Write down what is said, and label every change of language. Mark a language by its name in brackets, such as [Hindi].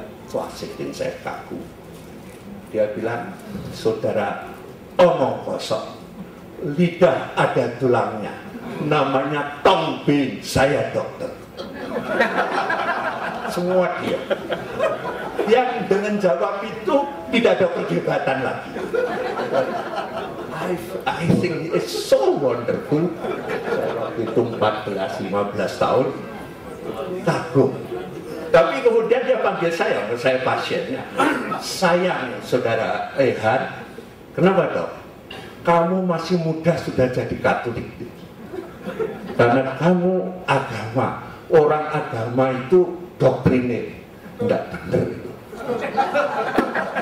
[Indonesian] Swasikin saya kaku. Dia bilang, saudara omong kosong, lidah ada tulangnya, namanya Tong Bin, saya dokter. Semua dia. Yang dengan jawab itu tidak ada perdebatan lagi. [English] I think it's so wonderful. [Indonesian] Saya waktu itu 14-15 tahun kagum. Tapi kemudian dia panggil saya pasiennya. Sayang saudara Ehan, kenapa dok? Kamu masih muda sudah jadi Katolik. Karena kamu agama, orang agama itu doktrinir, tidak benar itu.